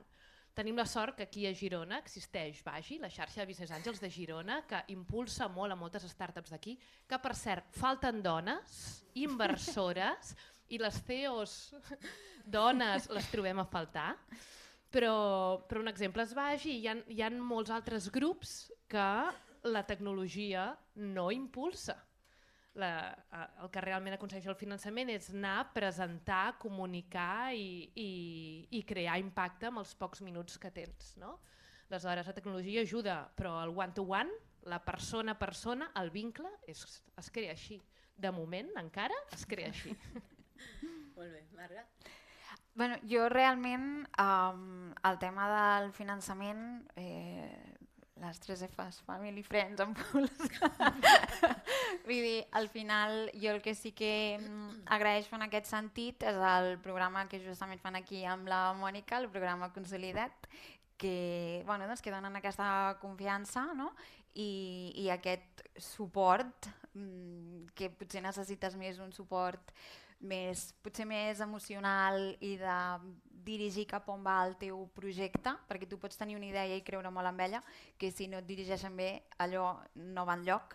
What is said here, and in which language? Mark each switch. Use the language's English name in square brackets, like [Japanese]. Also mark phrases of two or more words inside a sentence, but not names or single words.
[Catalan] Tenim la sort que aquí a Girona existeix Vagi, la xarxa de Business Angels de Girona, que impulsa molt a moltes startups d'aquí, que per cert falten dones, inversores, i les CEOs dones les trobem a faltar, però un exemple és Vagi, hi ha molts altres grups que la tecnologia no impulsa. El que realment aconsegueix el finançament és anar, presentar, comunicar i crear impacte amb els pocs minuts que tens. Aleshores, la tecnologia ajuda, però el [English] one-to-one, [Catalan] la persona a persona, el vincle, es crea així. De moment, encara, es crea així. Molt bé, Marga? Jo realment, el tema del finançament, les 3 Fs, [English] family, friends, and fools. [Catalan] Vull dir, al final jo el que sí que agraeixo en aquest sentit és el programa que justament fan aquí amb la Mònica, el programa Consolidat, que donen aquesta confiança i aquest suport, que potser necessites més un suport potser més emocional i de dirigir cap on va el teu projecte, perquè tu pots tenir una idea i creure molt en ella, que si no et dirigeixen bé allò no va enlloc.